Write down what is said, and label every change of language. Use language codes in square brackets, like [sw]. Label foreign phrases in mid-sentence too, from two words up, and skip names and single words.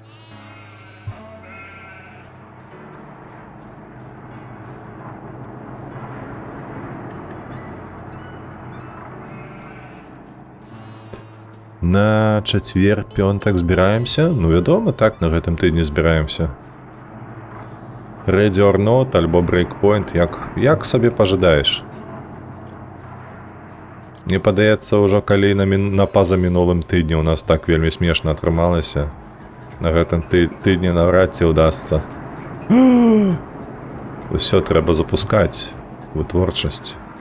[be] На чацвер, пёнтак збіраемся? Ну, вядома, так, на гэтым тыдні збіраемся. [en] Ready or not, [be] альбо Breakpoint, як сабе пажадаеш. Мне падаецца, ўжо калі на пазамінулым тыдні у нас так вельмі смешна атрымалася, на гэтым тыдні наўрад ці ўдасца. Усё трэба запускаць, вытворчасць.